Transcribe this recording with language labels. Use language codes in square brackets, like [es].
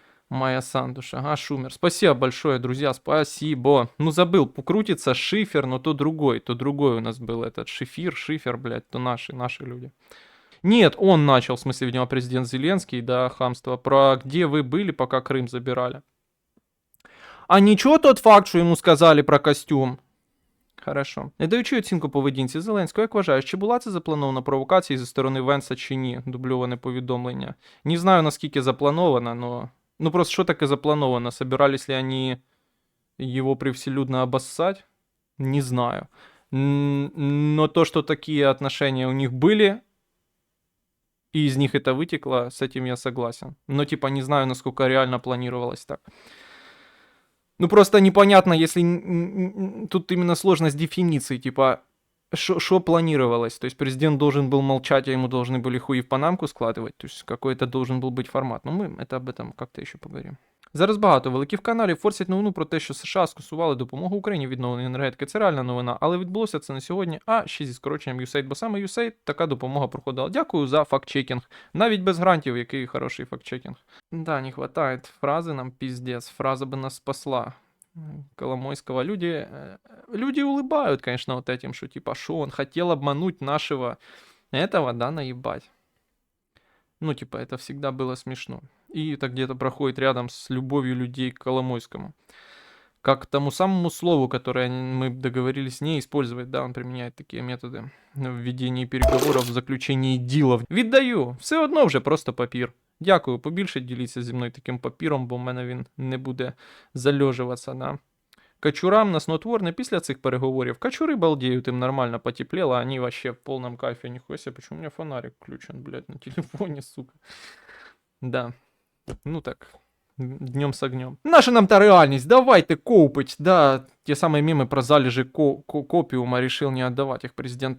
[ru] Майя Сандуш, ага, Шумер. Спасибо большое, друзья, спасибо. Ну, забыл, крутится Шифер, но то другой у нас был этот Шифер, блядь, то наши люди. Нет, он начал, в смысле, видимо, президент Зеленский, да, хамство, про где вы были, пока Крым забирали. [uk] А нічого тот факт, що йому сказали про костюм? Хорошо. Не даючи оцінку поведінці Зеленського, як вважаєш, чи була це запланована провокація зі сторони Венса чи ні? Дубльоване повідомлення. Не знаю, наскільки заплановано, но... Ну просто що таке заплановано? [ru] Собирались ли они его привселюдно обоссать? Не знаю. Но то, что такие отношения у них были, и из них это вытекло, с этим я согласен. Но типа не знаю, насколько реально планировалось так. Ну просто непонятно, если тут именно сложность дефиниции, типа, что планировалось? То есть президент должен был молчать, а ему должны были хуи в панамку складывать? То есть какой-то должен был быть формат. Но мы это об этом как-то [uk] ще поговоримо. Зараз багато великих каналів форсять новину про те, що США скасували допомогу Україні відновлення енергетики. Це реальна новина, але відбулося це не сьогодні, а ще зі скороченням USAID, бо саме USAID така допомога проходила. Дякую за факт-чекінг. Навіть без грантів, який хороший факт-чекінг. [ru] Да, не хватает фразы нам, пиздец. Фраза бы нас спасла. Коломойского. Люди улыбают, конечно, вот этим, что типа, шо он хотел обмануть нашего этого, да, наебать. Ну, типа, это всегда было смешно. И это где-то проходит рядом с любовью людей к Коломойскому. Как к тому самому слову, которое мы договорились не использовать, да, он применяет такие методы в ведении переговоров, в заключении ділов. [uk] Віддаю, все одно вже просто папір. Дякую, побільше діліться зі мною таким папіром, бо в мене він не буде зальожуватися, да. Качурам на снотворне після цих переговорів. [ru] Качури балдеют, им нормально потеплело, они вообще в полном кайфе. Нихуя себе, почему у меня фонарик включен, блядь, на телефоне, сука. Да, ну так... Днем с огнем. Наша нам-то реальность, давайте коупить, да, те самые мемы про залежи копиума решил не отдавать их президент.